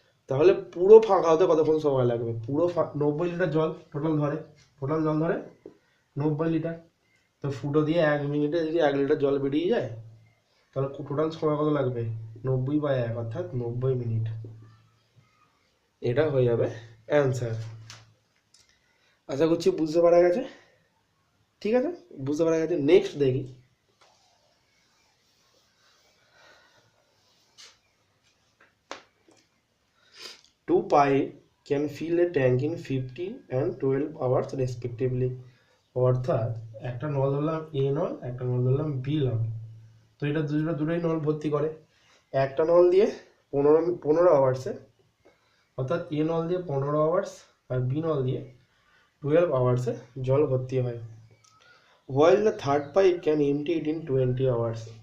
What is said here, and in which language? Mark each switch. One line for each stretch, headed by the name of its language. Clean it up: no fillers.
Bangla: তাহলে পুরো ফাঁকা হতে কতক্ষণ সময় লাগবে, পুরো 90 লিটার জল টোটাল জল ধরে 90 লিটার, তো ফুটো দিয়ে 1 মিনিটে যদি 1 লিটার জল বেরিয়ে যায় তাহলে টোটাল সময় কত লাগবে, 90/1 অর্থাৎ 90 মিনিট। এটা হয়ে যাবে অ্যান্সার। আশা করছি বুঝতে পারা গেছে, ঠিক আছে, বুঝতে পারা গেছে। নেক্সট দেখি,
English: two pipe can fill a tank in 15 and 12 hours respectively.
Bangla: অর্থাৎ একটা নল ধরলাম এ নল, একটা নল ধরলাম বি নল, তো এটা দুটোই নল ভর্তি করে। একটা নল দিয়ে 15 আওয়ার্সে, অর্থাৎ এ নল দিয়ে 15 আওয়ার্স আর বি নল দিয়ে 12 আওয়ার্সে জল ভর্তি হয়।
English: While the third pipe can empty it in 20 hours.